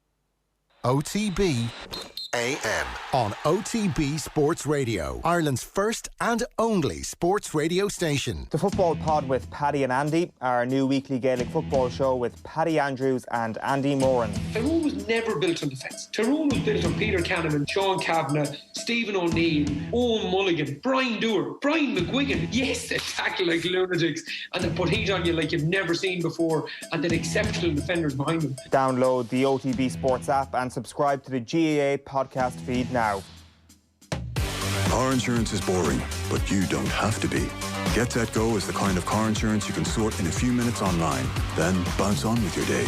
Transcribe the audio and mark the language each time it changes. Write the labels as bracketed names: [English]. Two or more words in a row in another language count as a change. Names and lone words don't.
[English] OTB AM on OTB Sports Radio, Ireland's first and only sports radio station. The Football Pod with Paddy and Andy, our new weekly Gaelic football show with Paddy Andrews and Andy Moran. Tyrone was never built on defence. Tyrone was built on Peter Canavan, Sean Kavanagh, Stephen O'Neill, Owen Mulligan, Brian Dewar, Brian McGuigan. Yes, they tackle like lunatics and they put heat on you like you've never seen before, and then exceptional defenders behind them. Download the OTB Sports app and subscribe to the GAA podcast feed now. Car insurance is boring, but you don't have to be. Get Set Go is the kind of car insurance you can sort in a few minutes online, then bounce on with your day.